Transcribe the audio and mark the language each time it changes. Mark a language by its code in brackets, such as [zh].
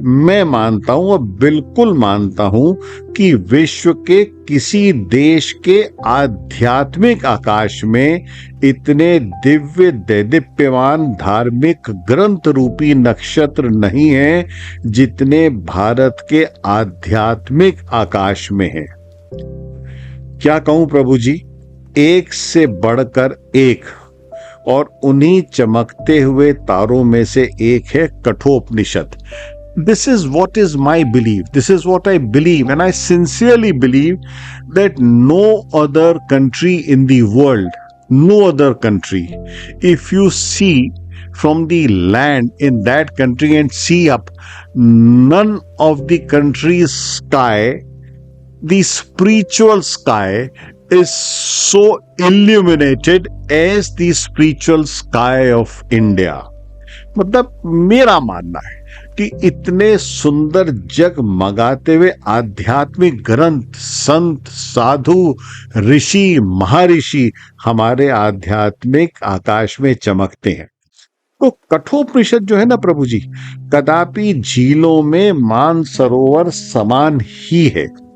[hi] मैं मानता हूं और बिल्कुल मानता हूं कि विश्व के किसी देश के आध्यात्मिक आकाश में इतने दिव्य दैदीप्यमान धार्मिक ग्रंथ रूपी नक्षत्र नहीं है जितने भारत के आध्यात्मिक आकाश में है। क्या कहूं प्रभु जी, एक से बढ़कर एक, और उन्हीं चमकते हुए तारों में से एक है Kathopanishad. [en] This is what is my belief. This is what I believe, and I sincerely believe that no other country in the world, no other country, if you see from the land in that country and see up, none of the country's sky, the spiritual sky, is so illuminated as the spiritual sky of India. [hi] मतलब मेरा मानना है कि इतने सुंदर जगमगाते हुए आध्यात्मिक ग्रंथ, संत, साधु, ऋषि, महर्षि हमारे आध्यात्मिक आकाश में चमकते हैं। तो कठोपनिषद जो है ना प्रभु जी, कदापि झीलों में मानसरोवर समान ही है।